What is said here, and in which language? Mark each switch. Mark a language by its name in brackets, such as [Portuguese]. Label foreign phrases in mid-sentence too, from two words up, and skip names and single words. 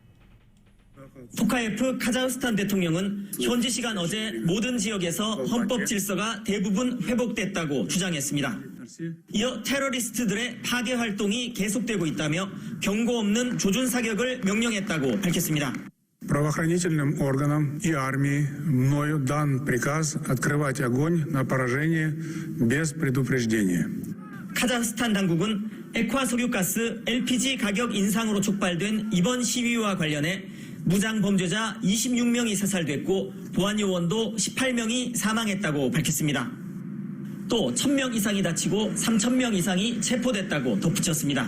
[Korean] 토카예프 카자흐스탄 대통령은 현지 시간 어제 모든 지역에서 헌법 질서가 대부분 회복됐다고 주장했습니다. 이어 테러리스트들의 파괴 활동이 계속되고 있다며 경고 없는 조준 사격을 명령했다고 밝혔습니다. [Russian] Правоохранительным органам и армии мною дан приказ открывать огонь на поражение без предупреждения. [Korean] 카자흐스탄 당국은 액화 석유가스 LPG 가격 인상으로 촉발된 이번 시위와 관련해 무장 범죄자 26명이 사살됐고 보안 요원도 18명이 사망했다고 밝혔습니다. 또 1,000명 이상이 다치고 3,000명 이상이 체포됐다고 덧붙였습니다.